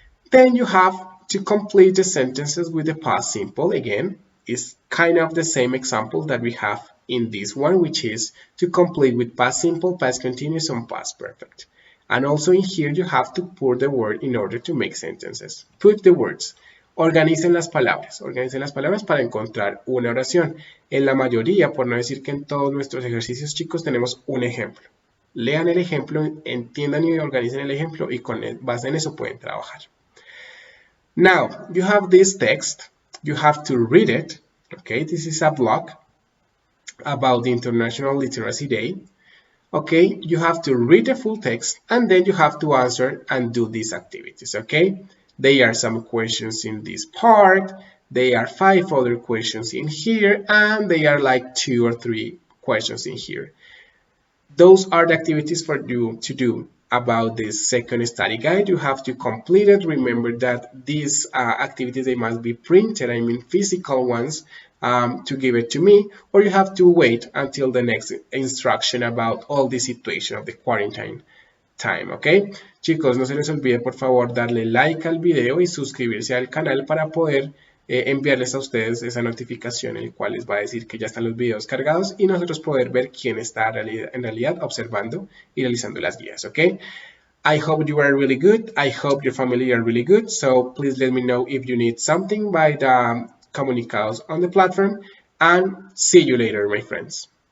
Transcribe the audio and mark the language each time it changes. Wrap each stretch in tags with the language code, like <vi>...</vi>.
<en>Then you have to complete the sentences with the past simple. Again, it's kind of the same example that we have in this one, which is to complete with past simple, past continuous, and past perfect. And also in here, you have to put the word in order to make sentences. Put the words.</en> <es>Organicen las palabras para encontrar una oración. En la mayoría, por no decir que en todos nuestros ejercicios, chicos, tenemos un ejemplo. Lean el ejemplo, entiendan y organicen el ejemplo y con base en eso pueden trabajar.</es> <en>Now, you have this text. You have to read it. Okay, this is a blog about the International Literacy Day. Okay, you have to read the full text and then you have to answer and do these activities, okay? There are some questions in this part, there are 5 other questions in here, and there are like 2 or 3 questions in here. Those are the activities for you to do about this second study guide. You have to complete it. Remember that these activities, they must be printed, I mean physical ones, to give it to me, or you have to wait until the next instruction about all the situation of the quarantine time, ¿ok?</en> <es>Chicos, no se les olvide por favor darle like al video y suscribirse al canal para poder enviarles a ustedes esa notificación, el cual les va a decir que ya están los videos cargados y nosotros poder ver quién está en realidad observando y realizando las guías, ¿ok?</es> <en>I hope you are really good. I hope your family are really good. So please let me know if you need something by the comunicados on the platform, and see you later, my friends.</en>